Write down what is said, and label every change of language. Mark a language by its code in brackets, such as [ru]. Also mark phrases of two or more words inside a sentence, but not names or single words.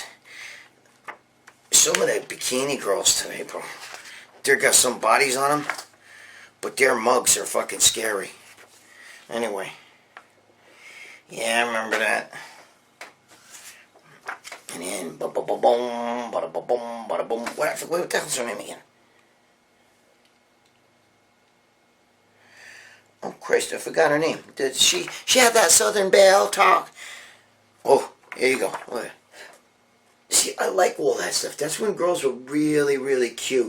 [en] Some of the bikini girls today, bro, they got some bodies on them, but their mugs are fucking scary. Anyway. Yeah, I remember that. And then, ba-ba-ba-boom, ba-da-ba-boom, ba-da-boom. What the hell's her name again? Oh, Christ, I forgot her name. She had that Southern Belle talk. Oh, here you go. Look. See, I like all that stuff. That's when girls were really, really cute.